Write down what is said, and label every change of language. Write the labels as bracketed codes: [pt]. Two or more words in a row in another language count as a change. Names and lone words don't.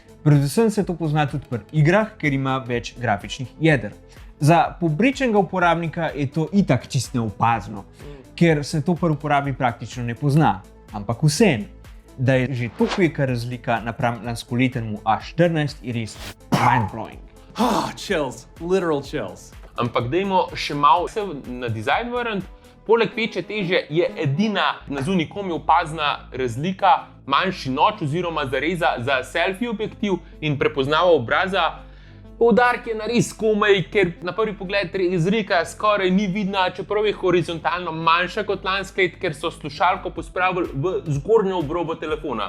[sl] Predvsem se to pozna tudi pri igrah, ker ima več grafičnih jeder. Za povprečnega uporabnika je to itak čisto neopazno, ker se to pri uporabi praktično ne pozna. Ampak vseeno, da je že toliko velika razlika napram lanskoletnemu A14 je res mind-blowing. [en] Chills, literal chills. [sl] Ampak dajmo še malo se na dizajn vrniti. Poleg večje teže je edina na zunaj komi opazna razlika manjši noč oziroma zareza za selfie objektiv in prepoznava obraza. Poudarek je nares komaj, ker na prvi pogled razlika skoraj ni vidna, čeprav je horizontalno manjša kot lansko let, ker so slušalko pospravili v zgornjo obrobo telefona.